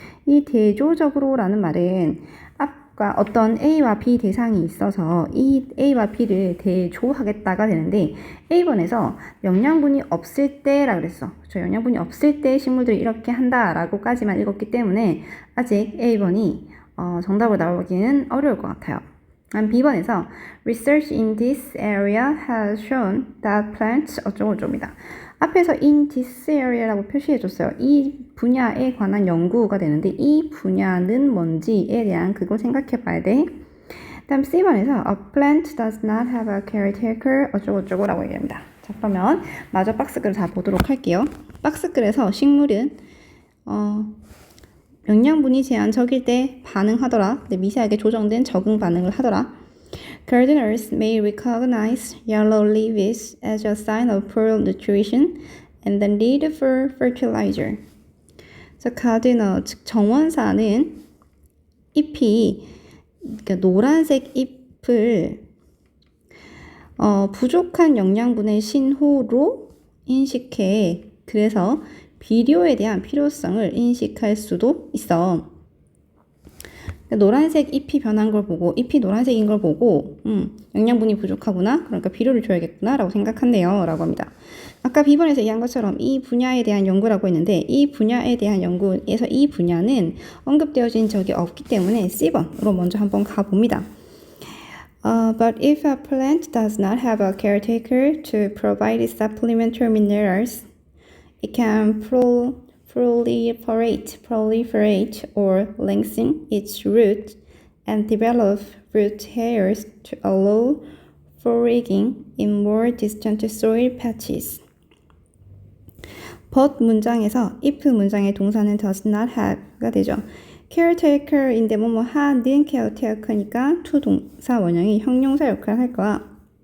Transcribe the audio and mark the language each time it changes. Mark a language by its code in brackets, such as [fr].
[ko] 이 대조적으로 라는 말은 아까 어떤 A와 B 대상이 있어서 이 A와 B를 대조하겠다가 되는데, A번에서 영양분이 없을 때라 그랬어. 그쵸? 영양분이 없을 때 식물들이 이렇게 한다라고까지만 읽었기 때문에 아직 A번이 정답으로 나오기는 어려울 것 같아요. B번에서 [en] Research in this area has shown that plants [ko] 어쩌고저쩌고입니다. 앞에서 [en] in this area [ko] 라고 표시해줬어요. 이 분야에 관한 연구가 되는데 이 분야는 뭔지에 대한 그걸 생각해 봐야 돼. 다음 C번에서 [en] A plant does not have a caretaker [ko] 어쩌고저쩌고라고 얘기합니다. 자, 그러면 마저 박스글을 다 보도록 할게요. 박스글에서 식물은 영양분이 제한적일 때 반응하더라. 미세하게 조정된 적응 반응을 하더라. [en] Gardeners may recognize yellow leaves as a sign of poor nutrition and the need for fertilizer. [ko] 자, gardener, 즉 정원사는 잎이, 그러니까 노란색 잎을 부족한 영양분의 신호로 인식해. 그래서 비료에 대한 필요성을 인식할 수도 있어. 노란색 잎이 변한 걸 보고, 잎이 노란색인 걸 보고, 영양분이 부족하구나, 그러니까 비료를 줘야겠구나 라고 생각한대요 라고 합니다. 아까 B번에서 얘기한 것처럼 이 분야에 대한 연구라고 했는데, 이 분야에 대한 연구에서 이 분야는 언급되어진 적이 없기 때문에 C번으로 먼저 한번 가봅니다. [en] But if a plant does not have a caretaker to provide supplementary minerals, it can proliferate or lengthen its root and develop root hairs to allow foraging in more distant soil patches. [ko] But 문장에서 if 문장의 동사는 does not have가 되죠. caretaker인데 뭐뭐 하는 caretaker니까 to 동사 원형이 형용사 역할을 할 거야.